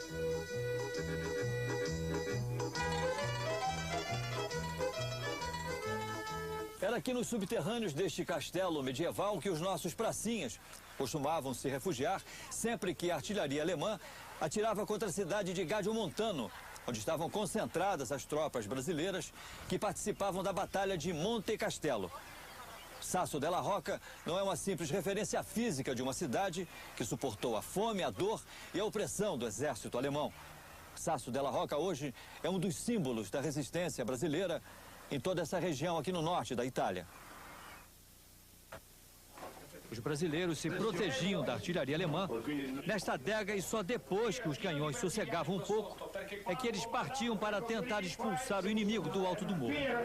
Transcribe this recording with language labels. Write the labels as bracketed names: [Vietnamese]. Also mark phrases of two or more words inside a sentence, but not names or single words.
[Portuguese] Era aqui nos subterrâneos deste castelo medieval que os nossos pracinhas costumavam se refugiar sempre que a artilharia alemã atirava contra a cidade de Gagiomontano, onde estavam concentradas as tropas brasileiras que participavam da Batalha de Monte Castelo. Sasso della Rocca não é uma simples referência física de uma cidade que suportou a fome, a dor e a opressão do exército alemão. Sasso della Rocca hoje é um dos símbolos da resistência brasileira em toda essa região aqui no norte da Itália. Os brasileiros se protegiam da artilharia alemã nesta adega e só depois que os canhões sossegavam um pouco é que eles partiam para tentar expulsar o inimigo do alto do morro.